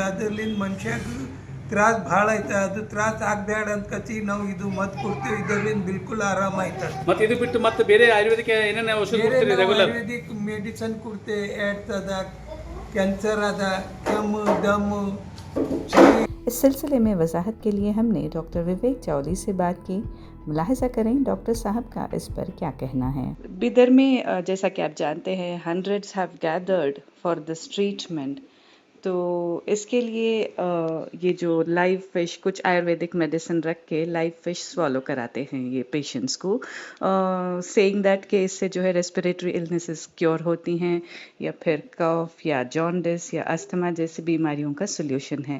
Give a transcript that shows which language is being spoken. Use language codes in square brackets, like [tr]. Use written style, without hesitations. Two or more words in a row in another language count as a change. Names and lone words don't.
[kn] ಅದರ್ಲಿಂದ ಮನುಷ್ಯಾಗ ತ್ರಾಸ ಭಾಳ ಆಯ್ತದೆ. ಅದು ತ್ರಾಸ ಆಗಬೇಡ ಅಂತ ಕಚಿ ನಾವು ಇದು ಮದ್ದು ಕೊಡ್ತೀವಿ. ಇದರಿಂದ ಬಿಲ್ಕುಲ್ ಆರಾಮ ಆಯ್ತದೆ. ಮತ್ತೆ ಇದು ಬಿಟ್ಟು ಮತ್ತೆ ಬೇರೆ ಆಯುರ್ವೇದಿಕ ಏನೇನು ಔಷಧ ಕೊಡ್ತೀರಿ ರೆಗ್ಯುಲರ್? [en] Ayurvedic medicine [kn] ಕೊಡ್ತೇವೆ. ಏಡ್ಸ್ ಅದ, ಕ್ಯಾನ್ಸರ್ ಅದ, ಕೆಮ್ಮು, ದಮ್ಮು, ಚಳಿ. [hi] इस सिलसिले में वजाहत के लिए हमने डॉक्टर विवेक चौधरी से बात की। मुलाहिजा करें डॉक्टर साहब का इस पर क्या कहना है। बिदर में जैसा कि आप जानते हैं, [en] Hundreds have gathered for this treatment. [hi] तो इसके लिए ये जो [en] live fish, [hi] कुछ [en] Ayurvedic medicine [hi] रख के [en] live fish [hi] स्वॉलो कराते हैं ये पेशेंट्स को, [en] saying that [hi] कि इससे जो है [en] respiratory illnesses [hi] क्योर होती हैं, या फिर कफ या जॉन्डिस या अस्थमा जैसी बीमारियों का सोल्यूशन है।